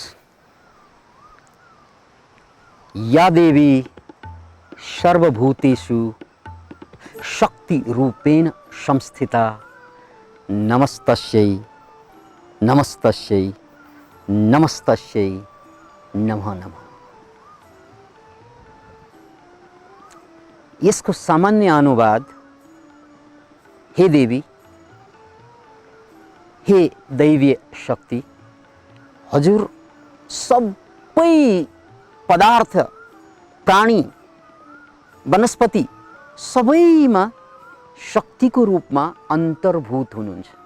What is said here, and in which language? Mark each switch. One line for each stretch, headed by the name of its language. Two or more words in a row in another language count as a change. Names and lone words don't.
Sanskrit: या देवी सर्वभूतेषु शक्ति रूपेण संस्थिता नमस्तस्यै नमस्तस्यै नमस्तस्यै नमः नमः।
Nepali: यसको सामान्य अनुवाद हे देवी, हे दैवीय शक्ति, हजुर सबै पदार्थ, प्राणी, वनस्पति सबैमा शक्तिको रूपमा अन्तर्भूत हुनुहुन्छ।